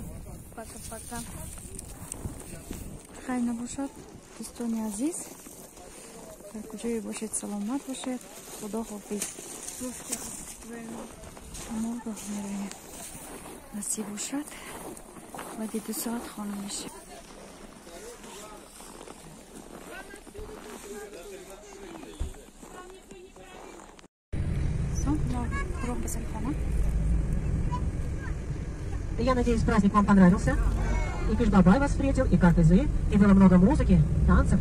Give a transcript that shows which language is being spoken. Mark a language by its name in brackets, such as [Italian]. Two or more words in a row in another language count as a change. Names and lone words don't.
[Russian] Пока-пока. [Tajik] Хайна бошад. Достони азиз. Дар куҷои бошед саломат бошед. Худо хофиз. Мурго мероем. Насиб бошад. Баъди 2 соат хона мешавем. [Russian] Я надеюсь, праздник вам понравился. И Кыш-Бабай вас встретил, и Картезы, и было много музыки, танцев.